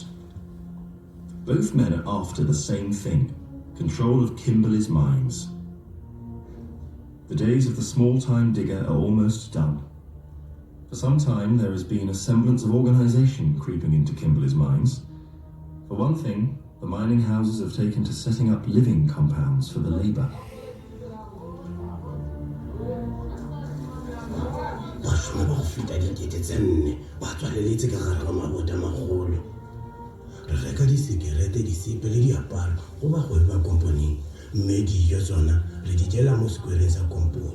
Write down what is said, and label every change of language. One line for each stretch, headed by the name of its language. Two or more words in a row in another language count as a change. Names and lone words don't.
English: Both men are after the same thing: control of Kimberly's mines. The days of the small-time digger are almost done. For some time, there has been a semblance of organisation creeping into Kimberly's mines. For one thing, the mining houses have taken to setting up living compounds for the labour.
Tswana: Re reka disikerete, disipe le diaparo go bagwebi ba komponi, mme dijo tsona re di jela mo sekwereng sa komponi.